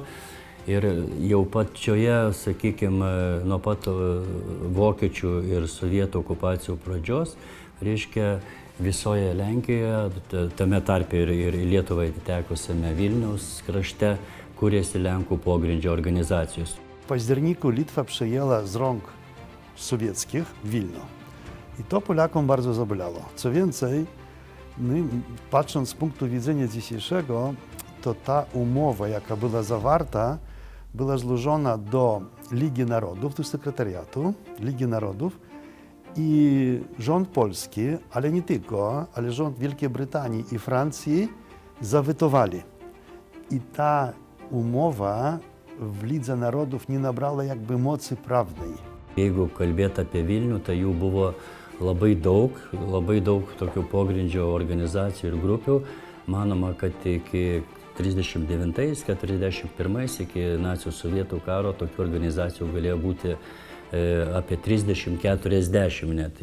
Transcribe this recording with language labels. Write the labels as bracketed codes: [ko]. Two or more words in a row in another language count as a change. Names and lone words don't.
[lt] Ir jau pačioje, sakykime, nuo pat vokiečių ir sovietų okupacijų pradžios, reiškia, visoje Lenkijoje, tame tarpe ir Lietuvai atitekusiame Vilniaus krašte, kūrėsi Lenkų pogrindžio organizacijos. [pl] W październiku Litwa przejęła z rąk sowieckich Wilno. I to Polakom bardzo zabolało. Co więcej, patrząc z punktu widzenia dzisiejszego, to ta umowa, jaka była zawarta, była złożona do Ligi Narodów, do sekretariatu Ligi Narodów i rząd polski, ale nie tylko, ale rząd Wielkiej Brytanii i Francji zawetowali. I ta umowa w Lidze Narodów nie nabrała jakby mocy prawnej. [lt] Jeigu kalbėt apie Vilnių, tai jų buvo labai daug tokių pogrindžio organizacijų ir grupių. Manoma, kad iki 39-41 iki nacių sovietų karo tokių organizacijų galėjo būti apie 30-40 net.